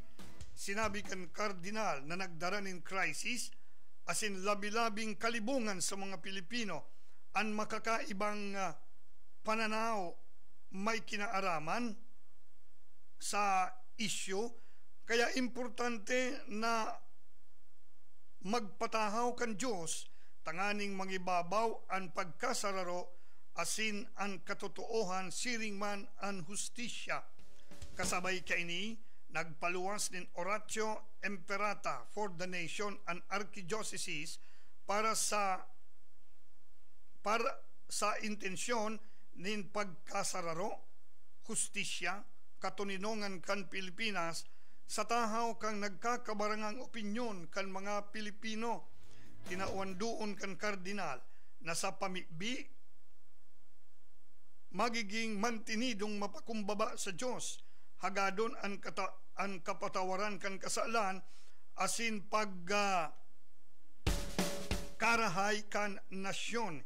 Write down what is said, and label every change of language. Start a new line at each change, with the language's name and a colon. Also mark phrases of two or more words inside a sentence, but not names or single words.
Bikol: Sinabi kan kardinal na nagdaraning crisis asin labi-labing kalibungan sa mga Pilipino ang makakaibang pananaw may kinaaraman sa isyu, kaya importante na magpatahaw kan Diyos tanganing mangibabaw ang pagkasararo asin ang katotoohan siring man ang hustisya. Kasabay kaini nagpaluwas nin Oratio Imperata
English: for the nation and archdiocese
Bikol: para sa intensyon nin pagkasararo, hustisya, katuninongan kan Pilipinas sa tahaw kang nagkakabarangang opinyon kan mga Pilipino. Tinauandoon kan kardinal na sa pamibi magiging mantinidong mapakumbaba sa Diyos, hagadon ang kapatawaran kan kasalan asin karahay kan nasyon.